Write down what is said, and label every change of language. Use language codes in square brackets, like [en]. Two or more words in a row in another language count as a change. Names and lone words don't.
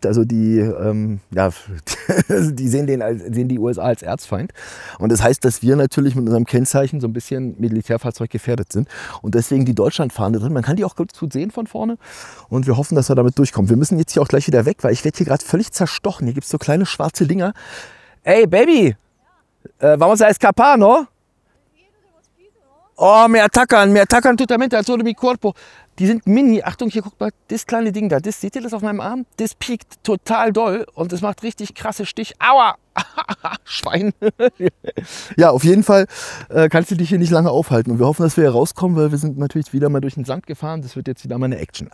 [de] Also die sehen die USA als Erzfeind. Und das heißt, dass wir natürlich mit unserem Kennzeichen so ein bisschen Militärfahrzeug gefährdet sind. Und deswegen die Deutschlandfahne drin. Man kann die auch gut sehen von vorne. Und wir hoffen, dass wir damit durchkommen. Wir müssen jetzt hier auch gleich wieder weg, weil ich werde hier gerade völlig zerstochen. Hier gibt es so kleine schwarze Dinger. [en] Ey, Baby! [es] Vamos a escapar, no? Oh, me atacan totalmente a todo mi cuerpo. [de] Die sind mini. Achtung, hier guckt mal, das kleine Ding da. Seht ihr das auf meinem Arm? Das piekt total doll und das macht richtig krasse Stich. Aua! Schwein. Ja, auf jeden Fall kannst du dich hier nicht lange aufhalten. Und wir hoffen, dass wir hier rauskommen, weil wir sind natürlich wieder mal durch den Sand gefahren. Das wird jetzt wieder mal eine Action.